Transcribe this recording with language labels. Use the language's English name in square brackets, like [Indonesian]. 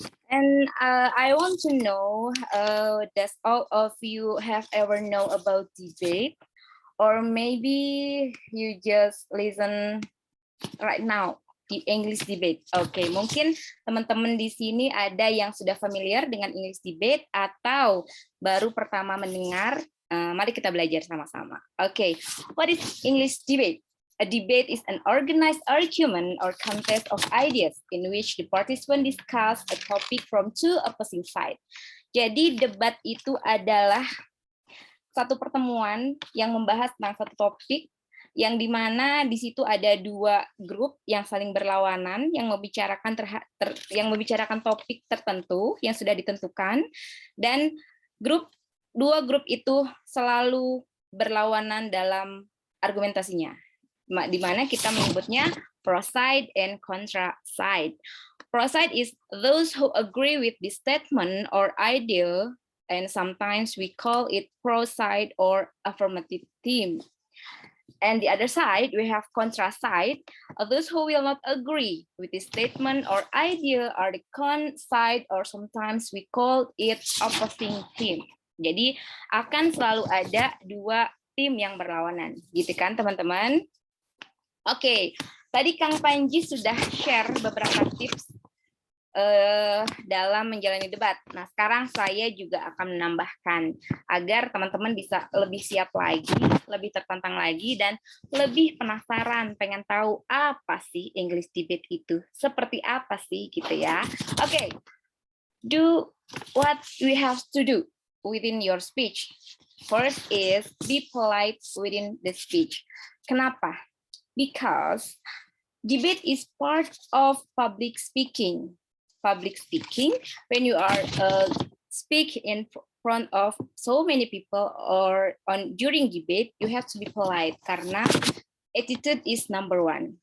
[English] And I want to know, does all of you have ever know about debate? Or maybe you just listen right now di English debate. [Indonesian] Oke, mungkin teman-teman di sini ada yang sudah familiar dengan English debate atau baru pertama mendengar. Mari kita belajar sama-sama. [English] Oke, what is English debate? A debate is an organized argument or contest of ideas in which the participants discuss a topic from two opposing sides. [Indonesian] Jadi debat itu adalah satu pertemuan yang membahas tentang satu topik yang dimana di situ ada dua grup yang saling berlawanan yang membicarakan topik tertentu yang sudah ditentukan, dan dua grup itu selalu berlawanan dalam argumentasinya, di mana kita menyebutnya [English] pro side and contra side. Pro side is those who agree with the statement or idea, and sometimes we call it pro side or affirmative team. And the other side, we have contra side. Those who will not agree with the statement or idea are the con side, or sometimes we call it opposing team. [Indonesian] Jadi akan selalu ada dua tim yang berlawanan, gitu kan teman-teman? Oke, tadi Kang Panji sudah share beberapa tips dalam menjalani debat. Nah, sekarang saya juga akan menambahkan agar teman-teman bisa lebih siap lagi, lebih tertantang lagi, dan lebih penasaran, pengen tahu apa sih English debate itu, seperti apa sih gitu ya. [English] Oke, do what we have to do within your speech. First is be polite within the speech. [Indonesian] Kenapa? [English] Because debate is part of public speaking. Public speaking, when you are speak in front of so many people or during debate, you have to be polite karena attitude is number one.